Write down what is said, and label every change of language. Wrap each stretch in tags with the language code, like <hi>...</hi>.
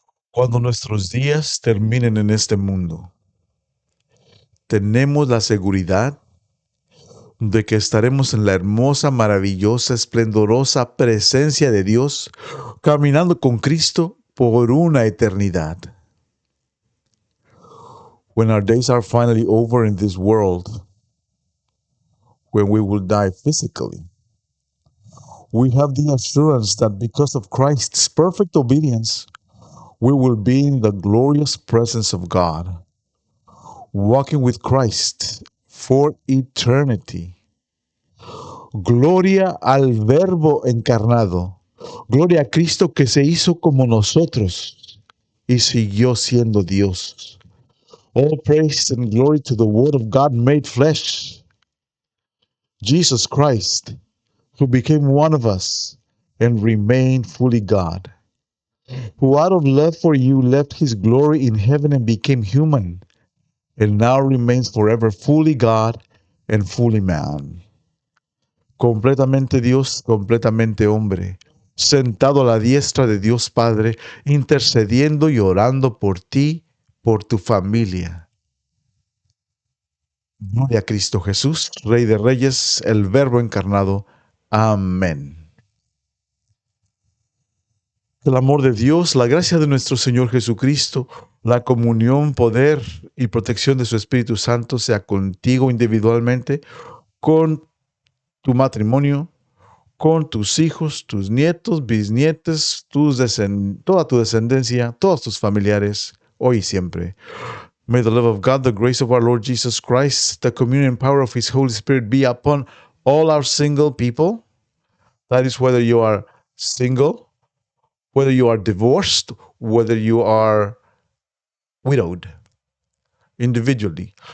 <es>Cuando nuestros días terminen en este mundo, tenemos la seguridad de que estaremos en la hermosa, maravillosa, esplendorosa presencia de Dios, caminando con Cristo por una eternidad.</es> <en>When our days are finally over in this world, when we will die physically, we have the assurance that because of Christ's perfect obedience, we will be in the glorious presence of God, walking with Christ for eternity.</en> <es>Gloria al Verbo encarnado. Gloria a Cristo que se hizo como nosotros y siguió siendo Dios.</es> <en>All praise and glory to the Word of God made flesh, Jesus Christ, who became one of us and remained fully God, who out of love for you left his glory in heaven and became human, and now remains forever fully God and fully man.</en> <es>Completamente Dios, completamente hombre, sentado a la diestra de Dios Padre, intercediendo y orando por ti, por tu familia. Gloria a Cristo Jesús, Rey de Reyes, el Verbo encarnado. Amén. El amor de Dios, la gracia de nuestro Señor Jesucristo, la comunión, poder y protección de su Espíritu Santo sea contigo individualmente, con tu matrimonio, con tus hijos, tus nietos, bisnietos, toda tu descendencia, todos tus familiares, hoy y siempre.</es> <en>May the love of God, the grace of our Lord Jesus Christ, the communion and power of His Holy Spirit be upon all our single people. That is whether you are single, whether you are divorced, whether you are widowed, individually.</en>